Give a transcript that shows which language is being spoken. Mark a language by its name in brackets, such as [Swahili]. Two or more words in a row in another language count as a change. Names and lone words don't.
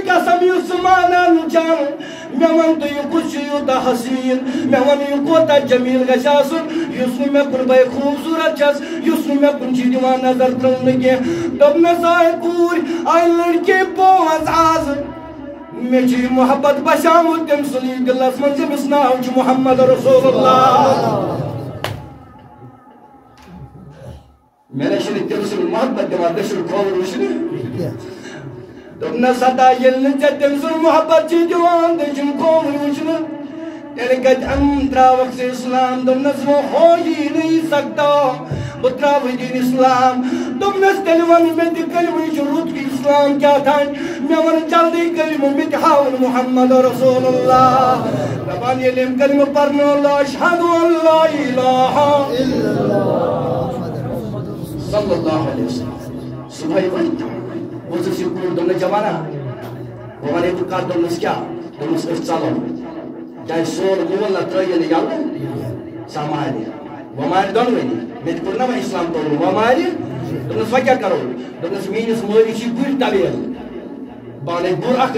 [Kashmiri] قسم یُس ژٕ مانان چھکھ مےٚ وَن تہٕ یہِ کُس چھُ یوٗتاہ حسیٖن مےٚ وَن یہِ کوتاہ جمیٖل گژھِ آسُن یُس نہٕ مےٚ کُن بے خوٗبصوٗرت چھس یُس نہٕ مےٚ کُن چھُے دِوان نظر ترٛاونہٕ کینٛہہ دوٚپنس آے کوٗر آے لڑکی پانٛژھ آز مےٚ چھُ یہِ محبت بسیومُت تٔمۍ سُنٛدٕے دِلس منٛز ییٚمِس ناو چھُ محمد رسول اللہ مےٚ نَے چھُنہٕ تٔمۍ سُنٛد محبت دِوان دٔچھُن کھووُر وٕچھنہٕ دوٚپنس ہتا ییٚلہِ نہٕ ژےٚ تٔمۍ سُنٛد محبت چھُے دِوان دٔچھُن کھووُر وٕچھنہٕ تیٚلہِ کتہِ ترٛاوکھ ژٕ اسلام دوٚپنس [Urdu] وہ ہو ہی نہیں سکتا [Kashmiri] بہٕ ترٛاوٕ دین اسلام دوٚپنس تیٚلہِ ون مےٚ تہِ کلمہٕ یہِ چھُ رُت اسلام کیٛاہ تھانۍ مےٚ ون جلدی کلمہٕ مےٚ تہِ ہاوُن محمد رسول اللہ دپان ییٚلہِ أمۍ کلمہٕ پرنو [Arabic] اشہدُ ان لا الہ الا اللہ [Kashmiri] صلی اللہ علیہ وسلم صبحٲے ؤتھۍ وٕژھٕس یہِ کوٗر دوٚپنس جوانا بہٕ ونے بہٕ کتھ دوٚپنس کیٛاہ دوٚپنس أسۍ ژلو چاہے سون مول نہ ترٛٲیِن یلہٕ سۄ مارِ وۄنۍ مارِ دۄنوٕنی مےٚ تہِ کوٚر نا وۄنۍ اسلام قبوٗل وۄنۍ مارِ دوٚپنس وۄنۍ کیٛاہ کرو دوٚپنس میٲنِس مٲلِس چھِ گُرۍ طویل بہٕ اَنَے گُر اکھ